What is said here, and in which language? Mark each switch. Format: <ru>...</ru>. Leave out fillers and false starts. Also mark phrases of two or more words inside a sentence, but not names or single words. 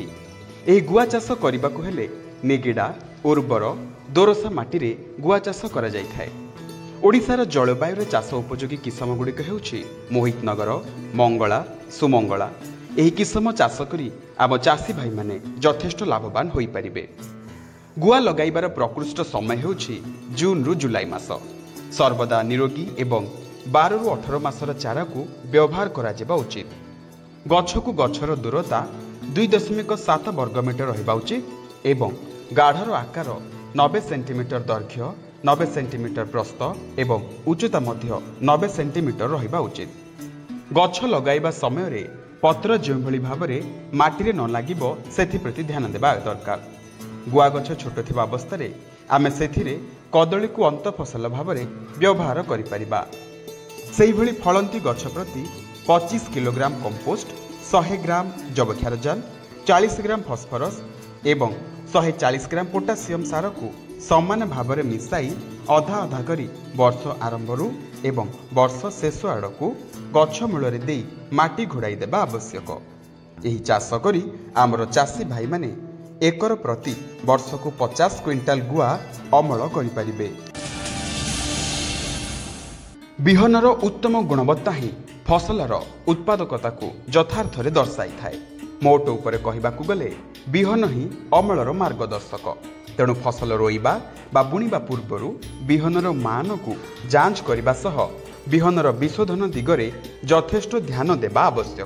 <or>ଏହି ଗୁଆ ଚାଷ କରିବାକୁ ହେଲେ ନିଗିଡା ଉର୍ବର ଦୋରସା ମାଟି ରେ ଗୁଆ ଚାଷ କରା ଯାଏ ଥାଏ। ଓଡ଼ିଶାର ଜଳବାୟୁ ଚାଷ ଉପଯୋଗୀ କିସମ ଗୁଡ଼ିକ ହେଉଛି ମୋହିତନଗର ମଙ୍ଗଳା ସୁମଙ୍ଗଳା। ଏହି କିସମ ଚାଷ କରି ଆମ ଚାଷୀ ଭାଇ ମାନେ ଯଥେଷ୍ଟ ଲାଭବାନ ହୋଇ ପାରିବେ। ଗୁଆ ଲଗାଇବାର ପ୍ରକୃଷ୍ଟ ସମୟ ହେଉଛି ଜୁନ ରୁ ଜୁଲାଇ ମାସ। ସର୍ବଦା ନିରୋଗୀ ଏବଂ 12 ରୁ 18 ମାସର ଚାରା କୁ ବ୍ୟବହାର କରା ଯିବା ଉଚିତ। ଗଛକୁ ଗଛର ଦୂରତା 2.7 ବର୍ଗମିଟର ରହିବା ଉଚିତ ଏବଂ ଗାତର ଆକାର 90 ସେଣ୍ଟିମିଟର ଦୈର୍ଘ୍ୟ 90 ସେଣ୍ଟିମିଟର ପ୍ରସ୍ଥ ଏବଂ ଉଚ୍ଚତା ମଧ୍ୟ 90 ସେଣ୍ଟିମିଟର ରହିବା ଉଚିତ। ଗଛ ଲଗାଇବା ସମୟ ରେ ପତ୍ର ଯେ ଭଲ ଭାବରେ ମାଟି ରେ ନ ଲାଗିବ ସେଥି ପ୍ରତି ଧ୍ୟାନ ଦେବା ଦରକାର। ଗୁଆ ଗଛ ଛୋଟ ଥିବା ଅବସ୍ଥା ରେ ଆମେ ସେଥିରେ କଦଳୀ କୁ ଅନ୍ତଃ ଫସଲ ଭାବରେ ବ୍ୟବହାର କରି ପାରିବା। ସେହି ଭଲ ଫଳନ୍ତି ଗଛ ପ୍ରତି 25 କିଲୋଗ୍ରାମ କମ୍ପୋଷ୍ଟ 100 ଗ୍ରାମ ଯବକ୍ଷାରଜାନ 40 ଗ୍ରାମ ଫସଫରସ ଏବଂ 140 ଗ୍ରାମ ପୋଟାସିୟମ ସାର କୁ ସମାନ ଭାବ ମିଶାଇ ଅଧା ଅଧା କରି ବର୍ଷ ଆରମ୍ଭରୁ ଏବଂ ବର୍ଷ ଶେଷ ଆଡ଼କ ଗଛ ମୂଳ ଦେ ମାଟି ଘୋଡ଼ାଇ ଦେବା ଆବଶ୍ୟକ। ଏହି ଚାଷ କରି ଆମର ଚାଷୀ ଭାଇ ମାନେ ଏକର ପ୍ରତି ବର୍ଷ କୁ 50 କ୍ୱିଣ୍ଟାଲ ଗୁଆ ଅମଳ କରି ପାରିବେ। ବିହନର ଉତ୍ତମ ଗୁଣବତ୍ତା ହିଁ ଫସଲର ଉତ୍ପାଦକତାକୁ ଯଥାର୍ଥରେ ଦର୍ଶାଇଥାଏ। ମୋଟ ଉପରେ କହିବାକୁ ଗଲେ ବିହନ ହିଁ ଅମଳର ମାର୍ଗଦର୍ଶକ। ତେଣୁ ଫସଲ ରୋଇବା ବା ବୁଣିବା ପୂର୍ବରୁ ବିହନର ମାନକୁ ଯାଞ୍ଚ କରିବା ସହ ବିହନର ବିଶୋଧନ ଦିଗରେ ଯଥେଷ୍ଟ ଧ୍ୟାନ ଦେବା ଆବଶ୍ୟକ।</or>